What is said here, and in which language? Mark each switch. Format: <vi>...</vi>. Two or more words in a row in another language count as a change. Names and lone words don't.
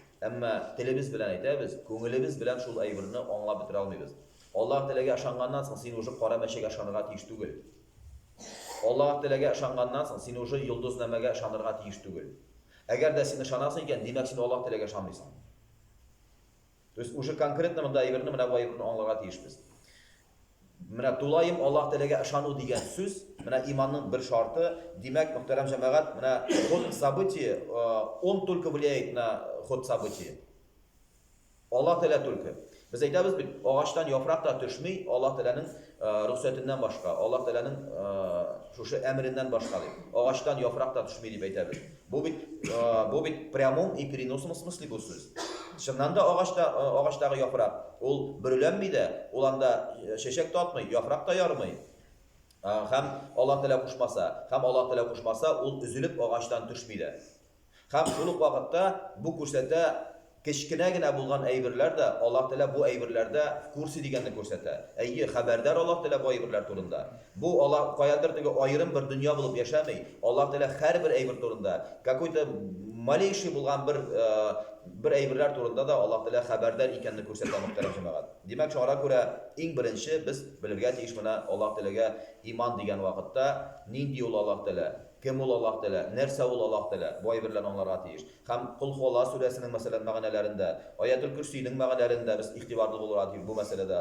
<tt>Әмма телебез белән әйтәбез, күңелебез белән шул әйберне аңлап бетерә алмыйбыз. Аллаһ Тәгаләгә ышанганнан соң син уже кара мәчегә ышанырга тиеш түгел. Аллаһ Тәгаләгә ышанганнан соң син уже йолдыз нәмәгә ышанырга тиеш түгел. Әгәр дә син ышанасың икән, димәк син Аллаһ Тәгаләгә ышанмыйсың.</tt> <ru>То есть уже конкретно</ru> <tt>монда әйберне, менә бу әйберне аңларга тиешбез. Менә тулайым Аллаһ Тәгаләгә ышану дигән сүз, менә иманның бер шарты, димәк, мөхтәрәм җәмәгать, менә</tt> <ru>ход события, он только влияет на ход события.</ru> <tt>Аллаһ Тәгалә только. Без әйтәбез бит, агачтан яфрак та төшми, Аллаһ Тәгаләнең рөхсәтеннән башка, Аллаһ Тәгаләнең шушы әмреннән башка дип. Агачтан яфрак та төшми дип әйтәбез. Бу бит</tt> <ru>прямом и переносном смысле</ru> <tt>бу сүз. Чыннан да агачтагы яфрак, ул бөреләнми дә, ул анда чәчәк татмый, яфрак та ярмый. Һәм Аллаһ Тәгалә кушмаса, ул üzülеп агачтан төшми дә. Һәм шул ук вакытта бу күрсәтә, кечкенә генә булган әйберләр дә Аллаһ Тәгалә бу әйберләрдә курсы дигәнне күрсәтә. Хәбәрдар Аллаһ Тәгалә бу әйберләр турында. Бу Аллаһ каядыр теге аерым бер дөнья булып яшәмәй. Аллаһ Тәгалә һәрбер әйбер турында,</tt> <ru>какой-то малейший</ru> <tt>булган бер әйберләр турында да Аллаһ Тәгалә хәбәрдар икәнне күрсәтә, мөхтәрәм җәмәгать. Димәк, шуңа күрә иң беренче без белергә тиеш менә Аллаһ Тәгаләгә иман дигән вакытта нинди ул Аллаһ Тәгалә, кем ул Аллаһ Тәгалә, нәрсә ул Аллаһ Тәгалә, бу әйберләрне аңларга тиеш. Һәм Кул Хуала сүрәсенең мәсәлән мәгънәләрендә, Аятул Курсийның мәгънәләрендә без игътибарлы булырга тиеш бу мәсьәләдә.</tt>